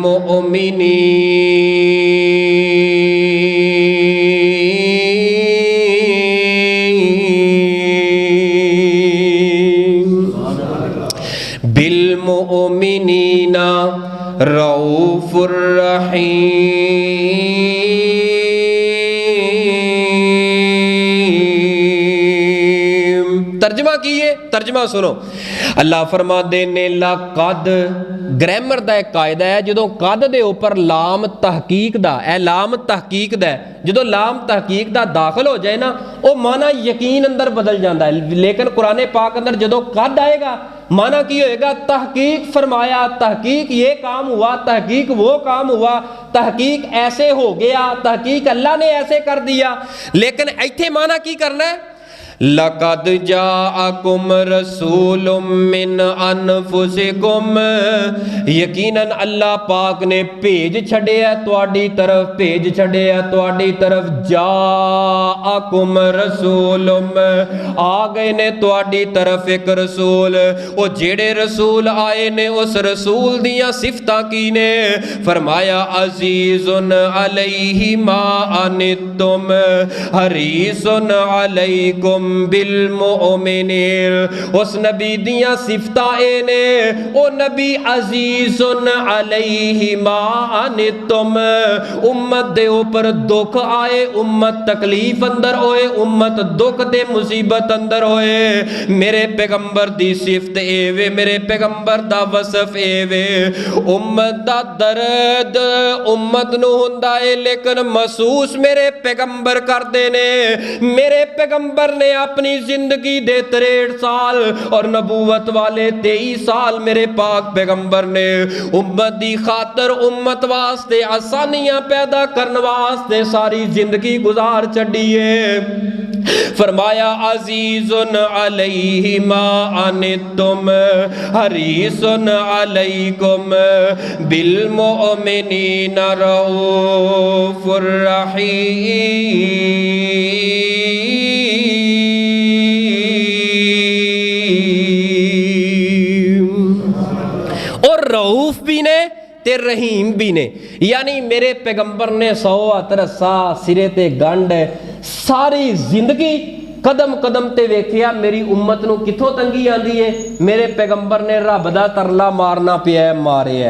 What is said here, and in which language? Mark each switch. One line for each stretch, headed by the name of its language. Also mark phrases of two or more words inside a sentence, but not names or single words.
Arabic: المؤمنين رؤوف رحيم.
Punjabi: ترجمہ کیہ اے، ترجمہ سنو. اللہ فرماندے نیں لقد,
Urdu: گرامر کا ایک قاعدہ ہے، جو قد کے اوپر لام تحقیق دا، اے لام تحقیق دا، جو لام تحقیق دا داخل ہو جائے نا، وہ معنیٰ یقین اندر بدل جاتا ہے. لیکن قرآن پاک اندر جو قد آئے گا معنیٰ کیا ہوگا، تحقیق فرمایا، تحقیق یہ کام ہوا، تحقیق وہ کام ہوا، تحقیق ایسے ہو گیا، تحقیق اللہ نے ایسے کر دیا.
Punjabi: لیکن ایتھے معنیٰ کیہ کرنا اے,
Arabic: لقد جاءكم رسول من أنفسكم,
Punjabi: یقیناً اللہ پاک نے بھیج چھڈیا اے تہاڈی طرف، بھیج چھڈیا اے تہاڈی طرف.
Arabic: جاءكم رسول,
Punjabi: آ گئے نیں تہاڈی طرف اک رسول. او جیہڑے رسول آئے نیں اس رسول دیاں صفتاں کیہ نیں، فرمایا
Arabic: عزيز عليه ما عنتم حريص عليكم بالمؤمنين.
Punjabi: اس نبی دیاں صفتاں اے نیں، او نبی
Arabic: عزيز عليه ما عنتم,
Punjabi: امت دے اُتے دکھ آئے، امت تکلیف اندر ہوئے، امت دکھ تے مصیبت اندر ہوئے، میرے پیغمبر دی صفت اے وے، میرے پیغمبر دا وصف اے وے. امت دا درد امت نوں ہوندا اے، لیکن محسوس میرے پیغمبر کردے نیں. میرے پیغمبر نے اپنی زندگی دے 63 سال تے نبوت والے 23 سال میرے پاک پیغمبر نے امت دی خاطر، امت واسطے آسانیاں پیدا کرن واسطے ساری زندگی گزار چھڈی اے.
Arabic: فرمایا عزيز عليه ما عنتم حريص عليكم بالمؤمنين رؤوف رحيم.
Punjabi: اور رؤوف وی نیں تے رحیم وی نیں، یعنی میرے پیغمبر نے سو ہتھ رسا سرے تے گنڈھ، ساری زندگی قدم قدم تے ویکھیا میری امت نوں کتھوں تنگی آندی اے. میرے پیغمبر نے رب دا ترلا مارنا پیا، مارے اے.